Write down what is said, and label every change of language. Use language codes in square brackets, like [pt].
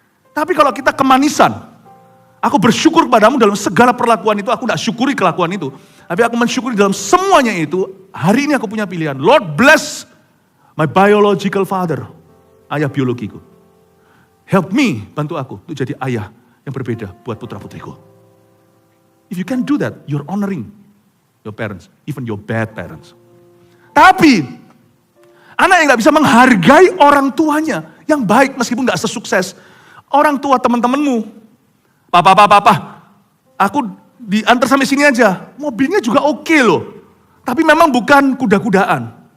[id] Tapi kalau kita kemanisan, aku bersyukur padamu dalam segala perlakuan itu, aku tidak syukuri kelakuan itu. Tapi aku mensyukuri dalam semuanya itu, hari ini aku punya pilihan. [en] Lord bless my biological father, [id] ayah biologiku. [en] Help me, [id] bantu aku untuk jadi ayah yang berbeda buat putra-putriku. [en] If you can do that, you're honoring your parents, even your bad parents. [id] Tapi, anak yang gak bisa menghargai orang tuanya, yang baik meskipun gak sesukses, orang tua teman-temanmu, papa, aku diantar sampai sini aja. Mobilnya juga oke loh. Tapi memang bukan kuda-kudaan.